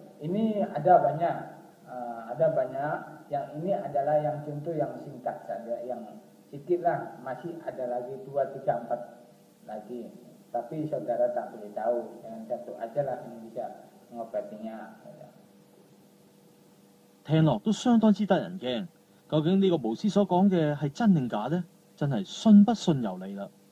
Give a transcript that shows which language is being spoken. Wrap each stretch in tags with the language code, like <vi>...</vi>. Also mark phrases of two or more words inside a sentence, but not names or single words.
<id>Ini ada banyak. Yang ini adalah yang contoh yang singkat saja, yang sedikit lah. Masih ada lagi 2, 3, 4 lagi. Tapi saudara tak boleh tahu. Yang satu aja lah yang bisa mengobatinya.</id> <yue>聽落都相當之得人驚。究竟呢個巫師所講嘅係真定假呢？真係信不信由你啦。</yue>